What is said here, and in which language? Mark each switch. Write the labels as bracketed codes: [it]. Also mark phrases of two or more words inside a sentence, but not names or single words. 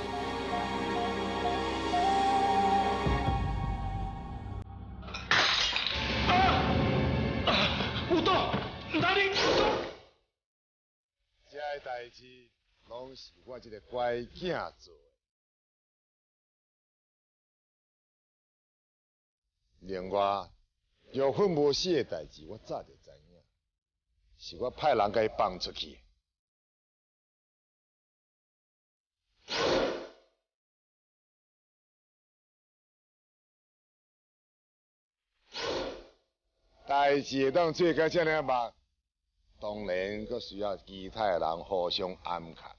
[nan] 代志拢是我这个乖囝做的。另外，玉芬无死的代志，我早就知影，是我派人甲伊放出去。代志会当做甲遮尔慢，当然阁需要其他的人互相安排。